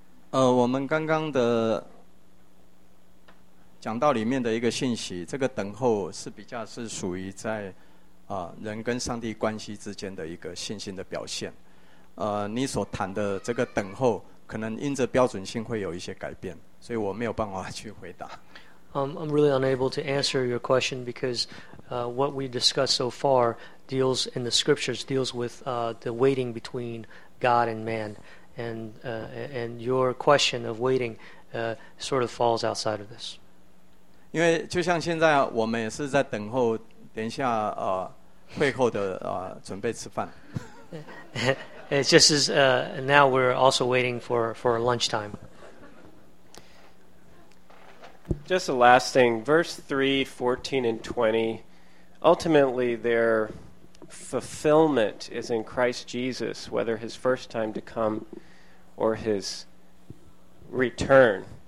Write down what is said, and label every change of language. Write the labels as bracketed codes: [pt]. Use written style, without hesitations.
[zh] 我们刚刚的讲到里面的一个信息，这个等候是比较是属于在人跟上帝关系之间的一个信心的表现。你所谈的这个等候可能因着标准性会有一些改变，所以我没有办法去回答。 [en] I'm really unable to answer your question because what we discussed so far deals in the scriptures deals with the waiting between God and man, and your question of waiting sort of falls outside of this. [zh] 因为就像现在我们也是在等候等一下会后的准备吃饭。 [en] It's just as now we're also waiting for lunchtime. Just the last thing, verse 3, 14, and 20, ultimately their fulfillment is in Christ Jesus, whether his first time to come or his return.